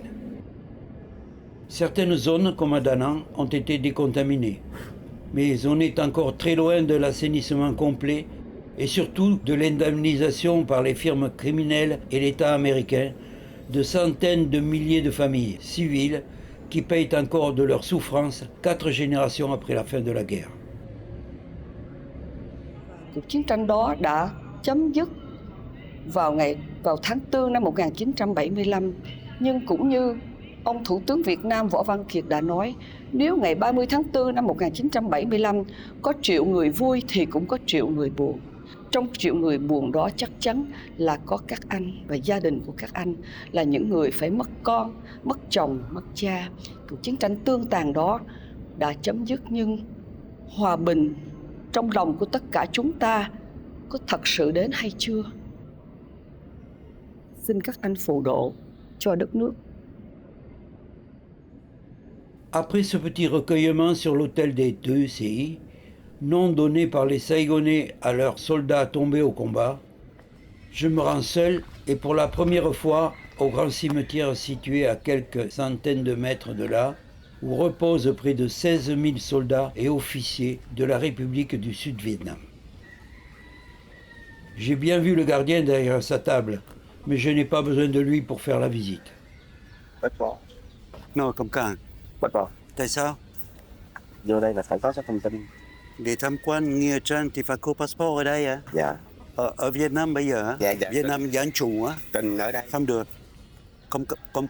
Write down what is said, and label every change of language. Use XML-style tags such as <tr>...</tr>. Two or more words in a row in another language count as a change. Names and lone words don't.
<fr>Certaines zones, comme à Danang, ont été décontaminées, mais on est encore très loin de l'assainissement complet et surtout de l'indemnisation par les firmes criminelles et l'État américain de centaines de milliers de familles civiles qui payent encore de leur souffrance 4 générations après la fin de la guerre.</fr> <vi>Cuộc chiến tranh đó đã chấm dứt vào tháng 4 năm 1975, nhưng cũng như ông Thủ tướng Việt Nam Võ Văn Kiệt đã nói, nếu ngày 30 tháng 4 năm 1975 có triệu người vui thì cũng có triệu người buồn. Trong triệu người buồn đó chắc chắn là có các anh và gia đình của các anh là những người phải mất con, mất chồng, mất cha. Cuộc chiến tranh tương tàn đó đã chấm dứt, nhưng hòa bình trong lòng của tất cả chúng ta có thật sự đến hay chưa? Xin các anh phù độ cho đất nước.</vi> <fr>Après ce petit recueillement sur l'autel des 2 CI, nom donné par les Saïgonais à leurs soldats tombés au combat, je me rends seul et pour la première fois au grand cimetière situé à quelques centaines de mètres de là, où reposent près de 16 000 soldats et officiers de la République du Sud-Vietnam. J'ai bien vu le gardien derrière sa table, mais je n'ai pas besoin de lui pour faire la visite.</fr> <vi>No, không cần. Tại sao? Vô đây là phải có số thông tin. Để tham quan Nghĩa Trang thì phải có passport ở đây hả? Dạ. Ở Việt Nam bây giờ hả? Dạ. Việt Nam dân chủ á? Tình ở đây. Không được. Không có passport.</vi>